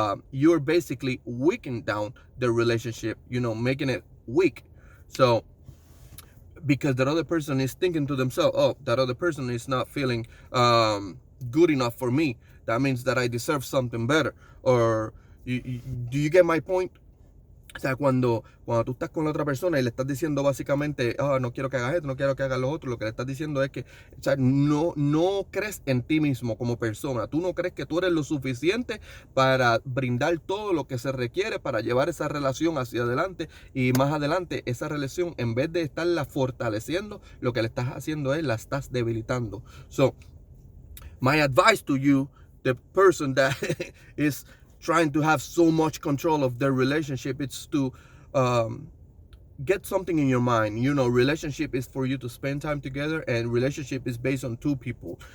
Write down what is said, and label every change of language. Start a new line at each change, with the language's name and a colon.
English: You're basically weakening down the relationship, making it weak. So because that other person is thinking to themselves, oh, that other person is not feeling good enough for me. That means that I deserve something better. Or do you get my point?
Spanish: O sea, cuando tú estás con la otra persona y le estás diciendo básicamente, oh, no quiero que hagas esto, no quiero que hagas lo otro, lo que le estás diciendo es que, o sea, no crees en ti mismo como persona. Tú no crees que tú eres lo suficiente para brindar todo lo que se requiere para llevar esa relación hacia adelante, y más adelante esa relación, en vez de estarla fortaleciendo, lo que le estás haciendo es la estás debilitando.
English: So, my advice to you, the person that is trying to have so much control of their relationship, it's to get something in your mind. Relationship is for you to spend time together, and relationship is based on two people.